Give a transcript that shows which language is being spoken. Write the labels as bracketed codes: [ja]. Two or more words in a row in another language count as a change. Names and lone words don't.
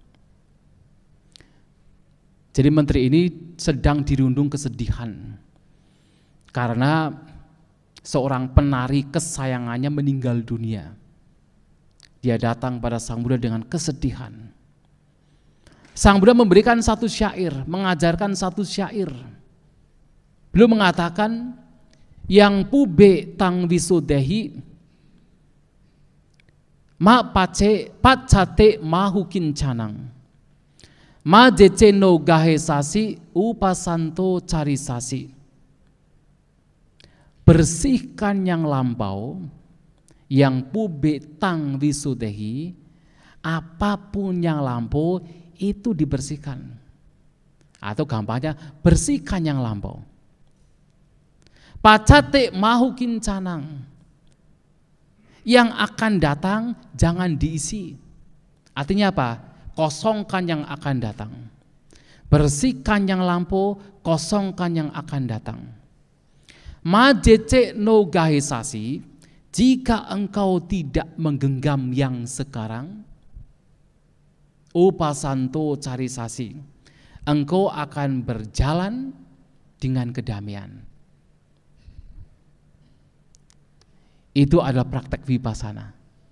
[id] Jadi menteri ini sedang dirundung kesedihan karena seorang penari kesayangannya meninggal dunia. Dia datang pada Sang Buddha dengan kesedihan. Sang Buddha memberikan satu syair, mengajarkan satu syair. Beliau mengatakan, [pi] yang pube tang visudehi ma pacate mahukin canang. Ma jece no gahe sasi upasanto cari sasi. [id] Bersihkan yang lampau, [pi] yang pube tang visudehi, [id] apapun yang lampau itu dibersihkan. Atau gampangnya bersihkan yang lampau. [pi] Pacate mahukin canang, [id] yang akan datang jangan diisi. Artinya apa? Kosongkan yang akan datang. Bersihkan yang lampau, kosongkan yang akan datang. [pi] Majece no gahisasi, [id] jika engkau tidak menggenggam yang sekarang, [pi] upasanto cari sasi, [id] engkau akan berjalan dengan kedamaian. Itu adalah praktek vipassana.